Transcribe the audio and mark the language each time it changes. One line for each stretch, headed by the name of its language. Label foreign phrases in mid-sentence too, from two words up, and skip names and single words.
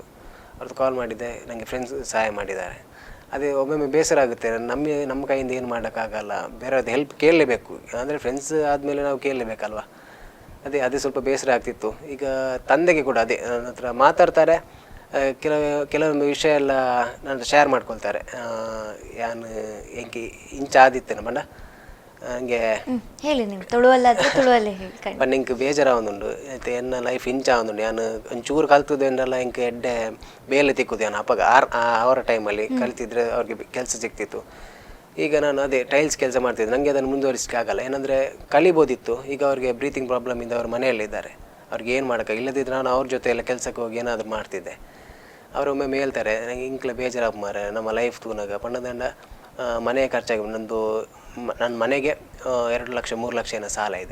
Kannada: ಅವ್ರದ್ದು ಕಾಲ್ ಮಾಡಿದ್ದೆ, ನನಗೆ ಫ್ರೆಂಡ್ಸ್ ಸಹಾಯ ಮಾಡಿದ್ದಾರೆ. ಅದೇ ಒಮ್ಮೊಮ್ಮೆ ಬೇಸರ ಆಗುತ್ತೆ, ನಮ್ಮ ಕೈಯಿಂದ ಏನು ಮಾಡೋಕ್ಕಾಗಲ್ಲ, ಬೇರೆಯವ್ರದ್ದು ಹೆಲ್ಪ್ ಕೇಳಲೇಬೇಕು. ಅಂದರೆ ಫ್ರೆಂಡ್ಸ್ ಆದಮೇಲೆ ನಾವು ಕೇಳಲೇಬೇಕಲ್ವ. ಅದೇ ಸ್ವಲ್ಪ ಬೇಸರ ಆಗ್ತಿತ್ತು. ಈಗ ತಂದೆಗೆ ಕೂಡ ಅದೇ ನನ್ನ ಹತ್ರ ಮಾತಾಡ್ತಾರೆ, ಕೆಲವೊಂದು ವಿಷಯ ಎಲ್ಲ ನನ್ನ ಶೇರ್ ಮಾಡ್ಕೊಳ್ತಾರೆ.
Tulu: ಯಾನು ಎಂಕಿ ಇಂಚ ಆದಿತ್ತೇನ ಮಂಡ ನನಗೆ
Kannada: ಹೇಳಿ, ನೀವು ತುಳುವಲ್ಲಾದ್ರೆ ತುಳುವಲ್ಲೇ ಹೇಳಿ.
Tulu: ನಿಂಗೆ ಬೇಜಾರ ಒಂದುಂಡು ಮತ್ತೆ ಎನ್ನ ಲೈಫ್ ಇಂಚ ಒಂದುಂಡು. ನಾನು ಒಂಚೂರು ಕಲ್ತದ್ದು ಏನಲ್ಲ ಇಂಕ ಎಡ್ಡೆ ಬೇಲೆ ತಿಕ್ಕುದು.
Kannada: ನಾನು ಅಪ್ಪಾಗ ಅವರ ಟೈಮಲ್ಲಿ ಕಲ್ತಿದ್ರೆ ಅವ್ರಿಗೆ ಕೆಲಸ ಸಿಗ್ತಿತ್ತು. ಈಗ ನಾನು ಅದೇ ಟೈಲ್ಸ್ ಕೆಲಸ ಮಾಡ್ತಿದ್ದೆ, ನನಗೆ ಅದನ್ನು ಮುಂದುವರಿಸೋಕ್ಕಾಗಲ್ಲ. ಏನಂದರೆ ಕಲಿಬೋದಿತ್ತು. ಈಗ ಅವ್ರಿಗೆ ಬ್ರೀತಿಂಗ್ ಪ್ರಾಬ್ಲಮಿಂದ ಅವ್ರ ಮನೆಯಲ್ಲಿದ್ದಾರೆ, ಅವ್ರಿಗೆ ಏನು ಮಾಡೋಕ್ಕೆ ಇಲ್ಲದಿದ್ದರೆ ನಾನು ಅವ್ರ ಜೊತೆ ಎಲ್ಲ ಕೆಲಸಕ್ಕೆ ಹೋಗಿ ಏನಾದರೂ ಮಾಡ್ತಿದ್ದೆ. ಅವರೊಮ್ಮೆ ಹೇಳ್ತಾರೆ, ನನಗೆ
Tulu: ಇಂಕ್ಲೆ ಬೇಜಾರಾಗ ಮಾರೆ ನಮ್ಮ ಲೈಫ್ ತೂನಾಗ ಪಣ್ಣದಂಡ
Kannada: ಮನೆ ಖರ್ಚಾಗಿ ನನ್ನ ಮನೆಗೆ 2 ಲಕ್ಷ 3 ಲಕ್ಷ ಏನೋ ಸಾಲ ಇದೆ.